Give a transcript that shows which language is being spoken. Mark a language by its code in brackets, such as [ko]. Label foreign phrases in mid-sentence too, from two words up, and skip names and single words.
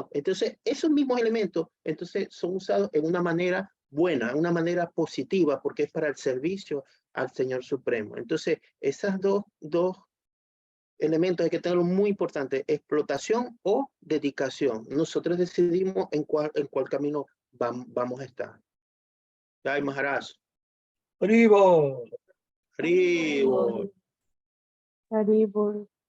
[es] Entonces, esos mismos elementos son usados en una manera buena, en una manera positiva, porque es para el servicio al Señor Supremo. Entonces, esas dos elementos hay que tenerlo muy importante, explotación o dedicación. Nosotros decidimos en cuál camino vamos a estar. [hi] Jai Maharaj. Rivo. Rivo. Haribol.